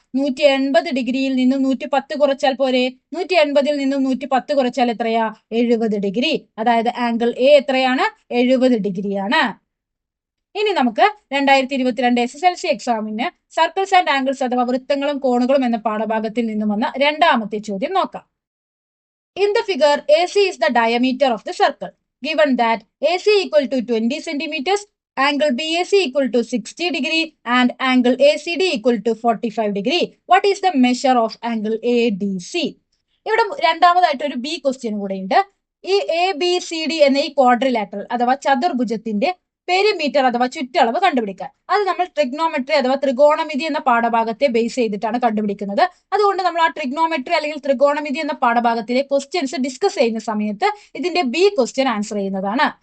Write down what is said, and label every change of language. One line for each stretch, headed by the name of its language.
Malayalam: 180 ഡിഗ്രിയിൽ നിന്നും 110 കുറച്ചാൽ പോരെ? 180ൽ നിന്നും 110 കുറച്ചാൽ എത്രയാ? 70 ഡിഗ്രി. അതായത് ആംഗിൾ എ എത്രയാണ്? 70 ഡിഗ്രിയാണ്. ഇനി നമുക്ക് 2022 SSLC എക്സാമിന് സർക്കിൾസ് ആൻഡ് ആംഗിൾസ് അഥവാ വൃത്തങ്ങളും കോണുകളും എന്ന പാഠഭാഗത്തിൽ നിന്നും വന്ന രണ്ടാമത്തെ ചോദ്യം നോക്കാം.
English: In the figure, AC is the diameter of the circle. Given that AC equal to 20 centimeters, angle BAC equal to 60 degree and angle ACD equal to 45 degree. What is the measure of angle ADC?
Malayalam: ഇവിടെ രണ്ടാമതായിട്ട് ഒരു B question കൂടെ ഉണ്ട്. ഈ A B C D എന്ന ഈ quadrilateral അഥവാ ചതുർഭുജത്തിന്റെ perimeter അഥവാ ചുറ്റളവ് കണ്ടുപിടിക്കാൻ. അത് നമ്മൾ ട്രിഗ്നോമെട്രി അഥവാ ത്രികോണമിതി എന്ന പാഠഭാഗത്തെ ബേസ് ചെയ്തിട്ടാണ് കണ്ടുപിടിക്കുന്നത്. അതുകൊണ്ട് നമ്മൾ ആ ട്രിഗ്നോമെട്രി അല്ലെങ്കിൽ ത്രികോണമിതി എന്ന പാഠഭാഗത്തിലെ ക്വസ്റ്റ്യൻസ് ഡിസ്കസ് ചെയ്യുന്ന സമയത്ത് ഇതിന്റെ ബി ക്വസ്റ്റ്യൻ ആൻസർ ചെയ്യുന്നതാണ്.